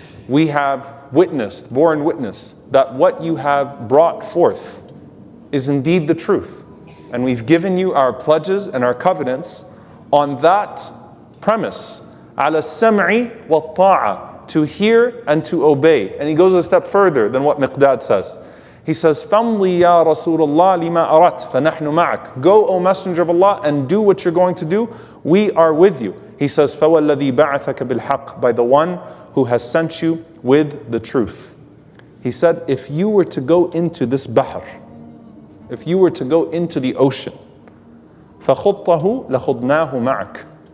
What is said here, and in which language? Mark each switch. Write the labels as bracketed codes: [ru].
[en] We have witnessed, borne witness, that what you have brought forth is indeed the truth. And we've given you our pledges and our covenants on that premise. [ar] عَلَى السَّمْعِ وَالطَّاعَةِ, [en] to hear and to obey. And he goes a step further than what Miqdad says. He says, [ar] فَامْضِي يَا رَسُولَ اللَّهِ لِمَا أَرَدْتَ فَنَحْنُ مَعَكَ. [en] Go, O Messenger of Allah, and do what you're going to do. We are with you. He says, [ar] فَوَالَّذِي بَعَثَكَ بِالْحَقِّ, [en] by the one who has sent you with the truth. He said, if you were to go into this bahr, if you were to go into the ocean, [ar] فَخُطَّهُ لَخُضْنَاهُ مَعَكَ.